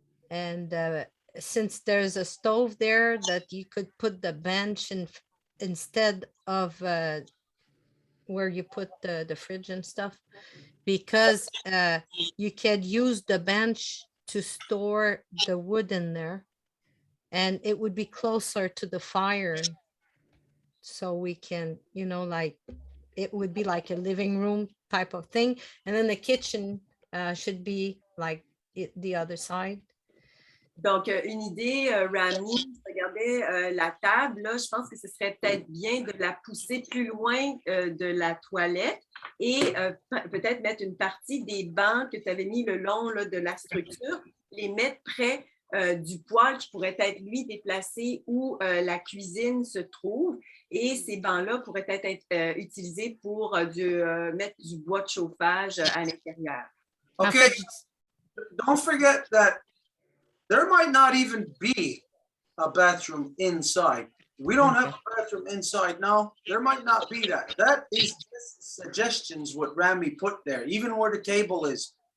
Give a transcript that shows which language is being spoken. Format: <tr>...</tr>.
<en>And since there's a stove there, that you could put the bench instead of where you put the fridge and stuff, because you can use the bench to store the wood in there, and it would be closer to the fire. So we can, like, it would be like a living room type of thing. And then the kitchen should be like the other side.</en> <fr>Donc, une idée, Rami, je regardais la table, là, je pense que ce serait peut-être bien de la pousser plus loin de la toilette et peut-être mettre une partie des bancs que tu avais mis le long là, de la structure, les mettre près du poêle qui pourrait être, lui, déplacé où la cuisine se trouve. Et ces bancs-là pourraient être utilisés pour mettre du bois de chauffage à l'intérieur.</fr> <en>Okay, don't forget that there might not even be a bathroom inside. We don't have a bathroom inside now. There might not be that. That is just suggestions what Rami put there, even where the table is.</en>